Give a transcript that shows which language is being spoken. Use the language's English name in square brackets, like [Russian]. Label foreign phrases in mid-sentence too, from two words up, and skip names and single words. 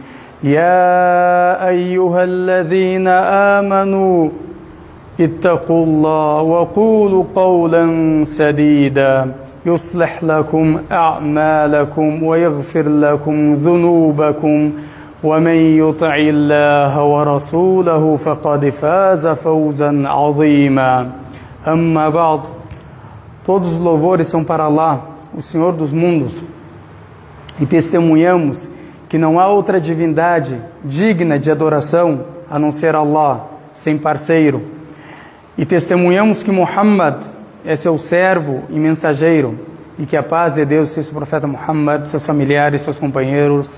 [Arabic] يا أيها الذين آمنوا اتقوا الله وقولوا قولا سديدا يصلح لكم أعمالكم ويغفر لكم ذنوبكم ومن يطع الله ورسوله فقد فاز فوزا عظيما. أما بعد, [Portuguese] todos os louvores são para Allah, o Senhor dos mundos, e testemunhamos que não há outra divindade digna de adoração a não ser Allah, sem parceiro. E testemunhamos que Muhammad é seu servo e mensageiro, e que a paz de Deus seja o profeta Muhammad, seus familiares, seus companheiros.